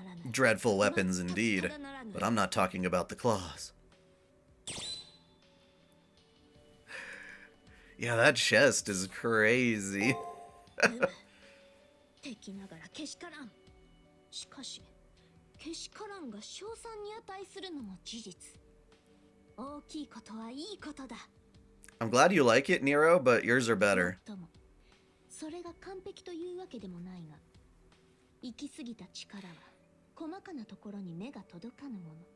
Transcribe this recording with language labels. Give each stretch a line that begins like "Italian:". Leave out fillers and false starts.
English: Dreadful weapons indeed, but I'm not talking about the claws. Yeah, that chest is crazy.
Japanese: 敵ながらけしからん。しかし、けしからんが賞賛に値するのも事実。大きいことはいいことだ。
English: I'm glad you like it, Nero, but yours are better.
Japanese: それが完璧というわけでもないが、行き過ぎた力は細かなところに目が届かぬもの。